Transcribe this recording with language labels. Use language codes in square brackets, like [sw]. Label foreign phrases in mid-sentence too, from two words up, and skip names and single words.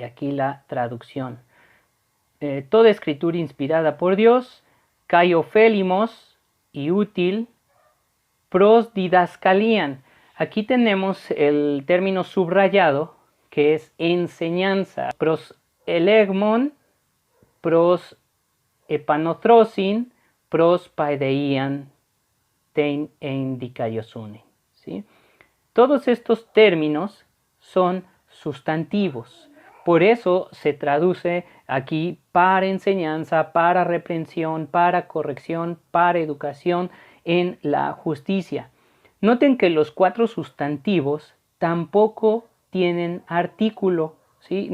[es] Aquí la traducción. Toda escritura inspirada por Dios, [el] καὶ ὠφέλιμος [es] y útil, [el] πρὸς διδασκαλίαν. [es] Aquí tenemos el término subrayado que es enseñanza. [el] πρὸς ἐλεγμόν, πρὸς ἐπανόρθωσιν, πρὸς παιδείαν τὴν ἐν δικαιοσύνῃ. [es] ¿Sí? Todos estos términos son sustantivos. Por eso se traduce aquí para enseñanza, para reprensión, para corrección, para educación en la justicia. Noten que los 4 sustantivos tampoco tienen artículo, ¿sí?